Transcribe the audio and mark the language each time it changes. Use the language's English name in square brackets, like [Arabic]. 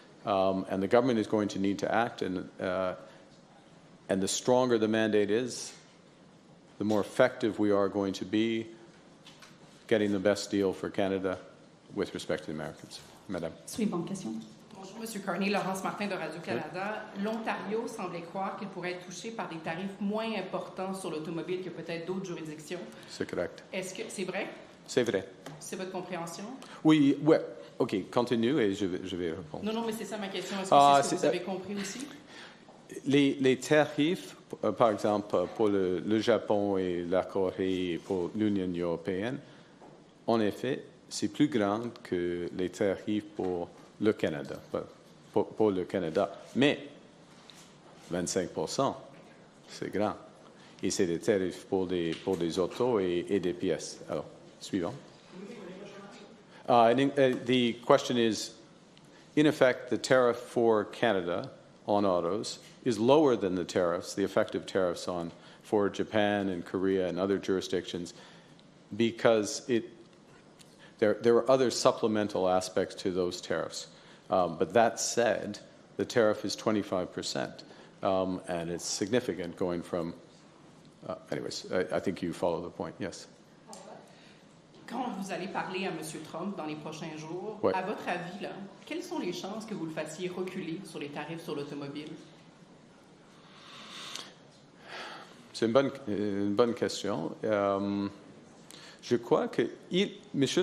[English] And the government is going to need to act, and the stronger the mandate is, the more effective we are going to be getting the best deal for Canada with respect to the Americans. [French] Madame. Suivante question. Bonjour, M. Carney. Laurence Martin de Radio-Canada. L'Ontario semblait croire qu'il pourrait être touché par des tarifs moins importants sur l'automobile que peut-être d'autres juridictions. C'est correct. Est-ce que c'est vrai? C'est vrai. C'est votre compréhension? Oui, ouais. OK, continue et je vais répondre. Non, mais c'est ça ma question. Est-ce que c'est ce que vous avez compris aussi? Les tarifs, par exemple, pour le Japon et la Corée et pour l'Union européenne, en effet, c'est plus grand que les tarifs pour le Canada, pour le Canada. Mais 25%, c'est grand. Et c'est des tarifs pour des autos et des pièces. Alors, suivant. [English] The question is, in effect, the tariff for Canada on autos is lower than the tariffs, the effective tariffs for Japan and Korea and other jurisdictions, because there are other supplemental aspects to those tariffs. But that said, the tariff is 25%, and it's significant going from. Anyways, I think you follow the point. Yes. [French] Quand vous allez parler à M. Trump dans les prochains jours, Ouais. à votre avis, là, quelles sont les chances que vous le fassiez reculer sur les tarifs sur l'automobile? C'est une bonne question. Je crois que M.